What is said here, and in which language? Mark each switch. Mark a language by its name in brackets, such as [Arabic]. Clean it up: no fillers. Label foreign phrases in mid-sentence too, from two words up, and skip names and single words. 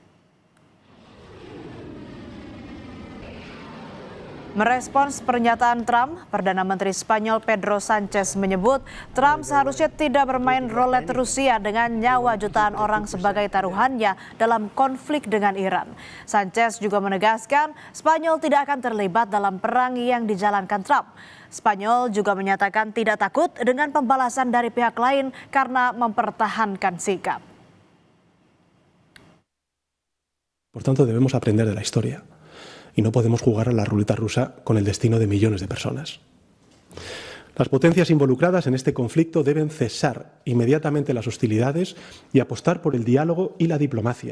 [Indonesian] Merespons pernyataan Trump, Perdana Menteri Spanyol Pedro Sánchez menyebut Trump seharusnya tidak bermain roulette Rusia dengan nyawa jutaan orang sebagai taruhannya dalam konflik dengan Iran. Sánchez juga menegaskan Spanyol tidak akan terlibat dalam perang yang dijalankan Trump. Spanyol juga menyatakan tidak takut dengan pembalasan dari pihak lain karena mempertahankan sikap. [Spanish] Por tanto, debemos aprender de la historia. Y no podemos jugar a la ruleta rusa con el destino de millones de personas. Las potencias involucradas en este conflicto deben cesar inmediatamente las hostilidades y apostar por el diálogo y la diplomacia.